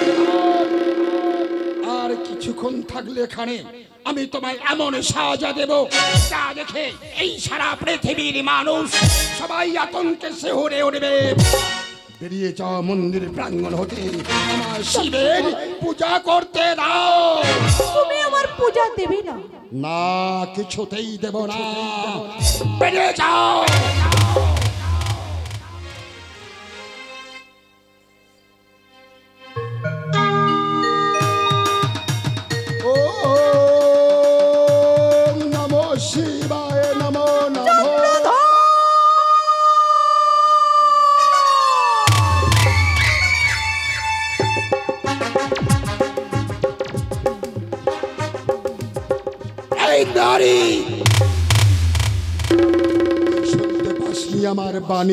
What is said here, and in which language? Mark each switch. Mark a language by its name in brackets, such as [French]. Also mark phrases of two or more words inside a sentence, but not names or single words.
[Bangla] আর কিছুক্ষণ থাকলে এখানে আমি তোমায় এমন সাজা দেব, যা দেখে এই সারা পৃথিবীর মানুষ সবাই আতঙ্কে শিহরে উঠবে। বেরিয়ে যাও মন্দির প্রাঙ্গণ হতে, আমার শিবের পূজা করতে দাও। তুমি আমার পূজা দেবে না? না, কিছুতেই দেব না, বেরিয়ে যাও। [Sanskrit] ওম নমঃ শিবায়, নমো নমঃ। [Bangla] এই নারী, শুনতে পাসনি আমার বাণী?